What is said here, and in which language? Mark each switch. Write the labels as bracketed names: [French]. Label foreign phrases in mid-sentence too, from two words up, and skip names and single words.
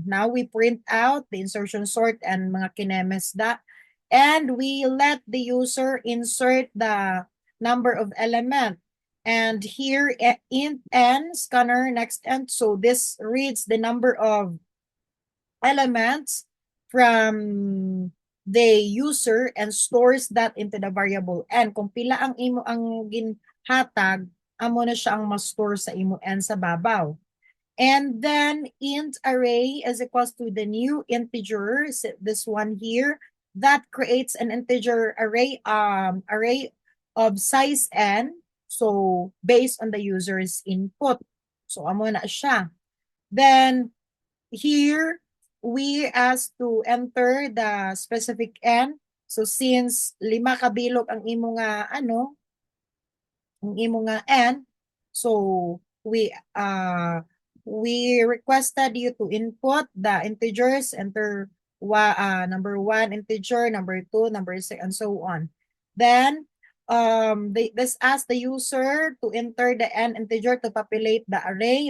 [English] Now we print out the insertion sort and [Filipino] mga kinemes [English] that, and we let the user insert the number of element. And here int n scanner next end. So this reads the number of elements from the user and stores that into the variable n. [Hiligaynon] Kung pila ang imo ang ginhatag, amo na siya ang ma-store sa imo n sa babaw. [English] And then int array is equals to the new integer, this one here, that creates an integer array of size n, so based on the user's input. [Hiligaynon] So amo na siya. [English] Then here we ask to enter the specific n. So since 5 [Hiligaynon] kabilog ang imo nga ang imo nga [English] n, so we requested you to input the integers, enter number 1 integer, number 2, number 6, and so on. Then this asks the user to enter the n integer to populate the array.